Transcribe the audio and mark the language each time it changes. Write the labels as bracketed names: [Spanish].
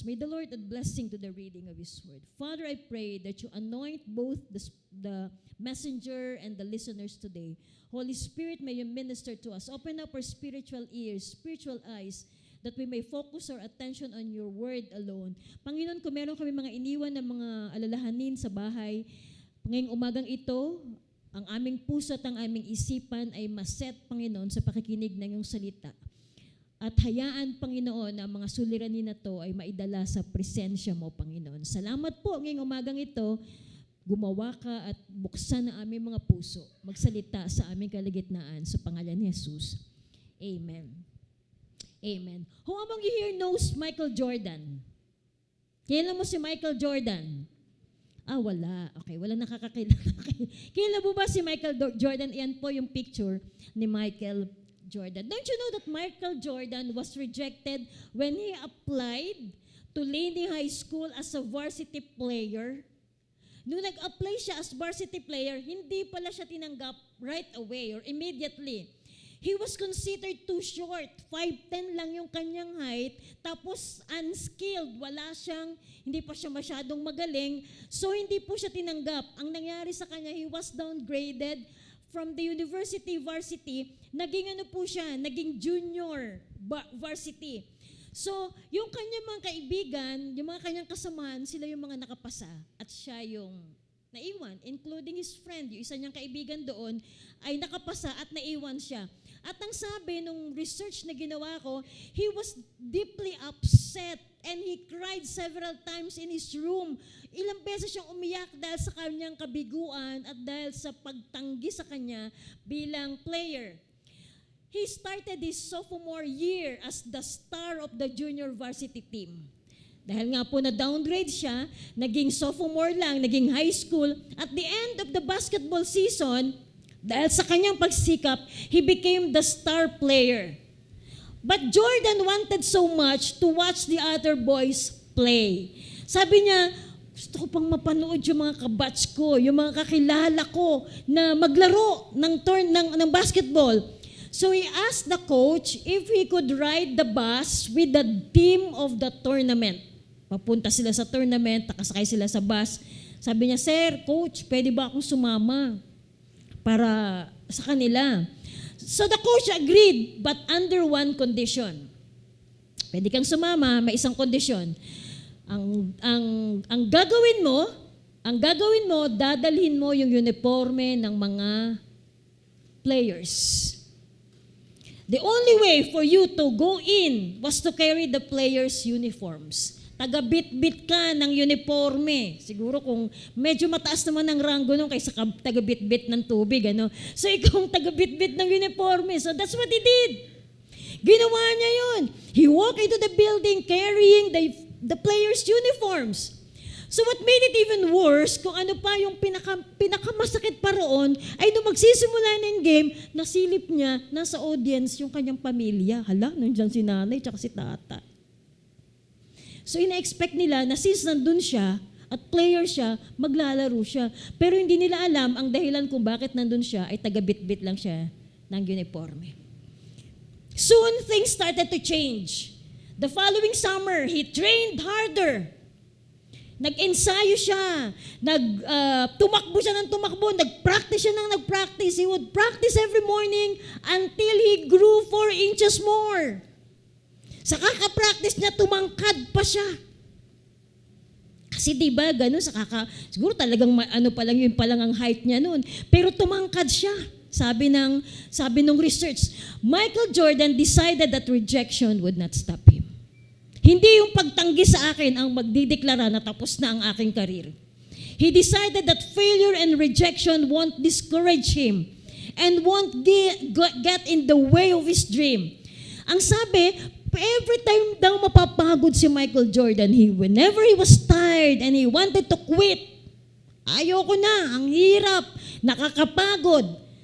[English] May the Lord add blessing to the reading of His word. Father, I pray that you anoint both the messenger and the listeners today. Holy Spirit, may you minister to us. Open up our spiritual ears, spiritual eyes, that we may focus our attention on your word alone. [Filipino] Panginoon, kung meron kami mga iniwan na mga alalahanin sa bahay, ngayong umagang ito, ang aming puso at ang aming isipan ay maset, Panginoon, sa pakikinig ng iyong salita. At hayaan, Panginoon, na mga suliranin na to ay maidala sa presensya mo, Panginoon. Salamat po ngayong umagang ito. Gumawa ka at buksan ang aming mga puso. Magsalita sa aming kaligitnaan sa pangalan ni Jesus. Amen. Amen. [English] Who among you here knows Michael Jordan? [Filipino] Kailan mo si Michael Jordan? Wala. Okay, wala nakakakilala. Kilala mo ba si Jordan? Yan po yung picture ni Michael Jordan. [English] Don't you know that Michael Jordan was rejected when he applied to Laney High School as a varsity player? [Filipino] Nung nag-apply siya as varsity player, hindi pala siya tinanggap [English] right away or immediately. He was considered too short. [Filipino] 5'10 lang yung kanyang height. Tapos unskilled. Hindi pa siya masyadong magaling. So hindi po siya tinanggap. Ang nangyari sa kanya, [English] he was downgraded from the university varsity. [Filipino] Naging junior varsity. So, yung kanyang mga kaibigan, yung mga kanyang kasamahan, sila yung mga nakapasa. At siya yung naiwan, [English] including his friend. [Filipino] Yung isa niyang kaibigan doon ay nakapasa at naiwan siya. At ang sabi nung research na ginawa ko, [English] he was deeply upset and he cried several times in his room. [Filipino] Ilang beses siyang umiyak dahil sa kanyang kabiguan at dahil sa pagtanggi sa kanya bilang player. [English] He started his sophomore year as the star of the junior varsity team. [Filipino] Dahil nga po na-downgrade siya, naging sophomore lang, naging high school. [English] At the end of the basketball season, [Filipino] dahil sa kanyang pagsikap, [English] he became the star player. But Jordan wanted so much to watch the other boys play. [Filipino] Sabi niya, gusto ko pang mapanood yung mga kabatch ko, yung mga kakilala ko na maglaro ng basketball. [English] So he asked the coach if he could ride the bus with the team of the tournament. [Filipino] Papunta sila sa tournament, nakasakay sila sa bus. Sabi niya, Sir, coach, pwede ba akong sumama para sa kanila? [English] So the coach agreed, but under one condition. [Filipino] Pwede kang sumama, may isang kondisyon. Ang gagawin mo, dadalhin mo yung uniforme ng mga players. [English] The only way for you to go in was to carry the players' uniforms. [Filipino] Taga-bit-bit ka ng uniforme. Siguro kung medyo mataas naman ang ranggo nung kaysa taga-bit-bit ng tubig. Ano? So ikaw ang taga-bit-bit ng uniforme. [English] So that's what he did. [Filipino] Ginawa niya yun. [English] He walked into the building carrying the players' uniforms. So what made it even worse, [Filipino] kung ano pa yung pinakamasakit pa roon, ay nung magsisimula na yung game, nasilip niya, nasa audience yung kanyang pamilya. Hala, nandiyan si nanay tsaka si tata. So ina-expect nila na since nandun siya at player siya, maglalaro siya. Pero hindi nila alam ang dahilan kung bakit nandun siya ay taga-bit-bit lang siya ng uniforme. [English] Soon, things started to change. The following summer, he trained harder. [Filipino] Nag-ensayo siya, tumakbo siya ng tumakbo, nag-practice siya ng nag-practice. [English] He would practice every morning until he grew 4 inches more. [Filipino] Sa kaka-practice niya, tumangkad pa siya. Kasi diba, gano'n, siguro talagang yun pa lang ang height niya noon. Pero tumangkad siya. Sabi ng [English] research, Michael Jordan decided that rejection would not stop him. [Filipino] Hindi yung pagtanggi sa akin ang magdideklara na tapos na ang aking karir. [English] He decided that failure and rejection won't discourage him and won't get in the way of his dream. [Filipino] Ang sabi, every time daw mapapagod si Michael Jordan, [English] whenever he was tired and he wanted to quit, [Filipino] ayoko na, ang hirap, nakakapagod.